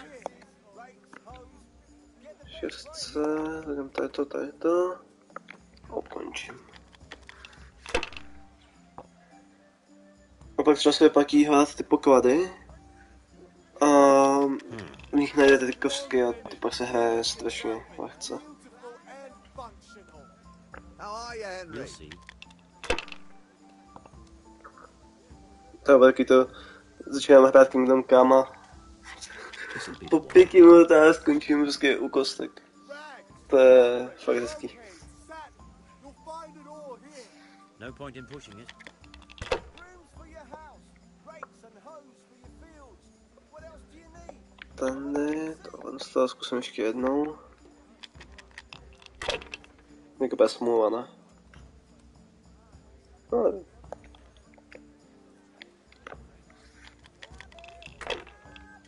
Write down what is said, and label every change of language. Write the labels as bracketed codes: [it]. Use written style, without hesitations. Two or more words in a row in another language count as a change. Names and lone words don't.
[cs] 6, tak to je to. Ukončím. A pak třeba se vyplatí hledat ty poklady. A v nich najdete ty kostky a to pak se hraje strašně lehce. [en] We'll see. [cs] To je velký to, začínám hrát Kingdom Come a [en] This'll be the [cs] po [en] one. [cs] 5 minutách skončím prostě u kostek. To je fakt hezký. [en] No point in pushing it. [cs] Tady, tohle z toho zkusím ještě jednou. Jako bez smůla, ne? No, nevím.